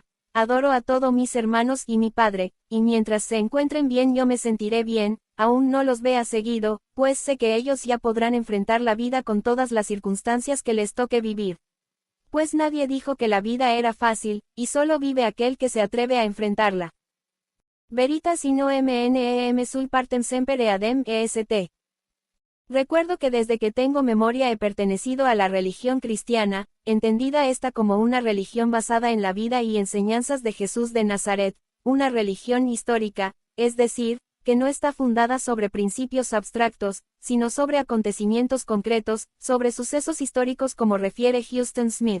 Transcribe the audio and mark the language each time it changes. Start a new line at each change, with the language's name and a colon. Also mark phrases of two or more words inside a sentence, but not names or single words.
Spanish: Adoro a todos mis hermanos y mi padre, y mientras se encuentren bien yo me sentiré bien, aún no los vea seguido, pues sé que ellos ya podrán enfrentar la vida con todas las circunstancias que les toque vivir. Pues nadie dijo que la vida era fácil, y solo vive aquel que se atreve a enfrentarla.
Latin: Veritas in omnem sui partem semper eadem est.
Spanish: Recuerdo que desde que tengo memoria he pertenecido a la religión cristiana, entendida esta como una religión basada en la vida y enseñanzas de Jesús de Nazaret, una religión histórica, es decir, que no está fundada sobre principios abstractos, sino sobre acontecimientos concretos, sobre sucesos históricos como refiere Huston Smith.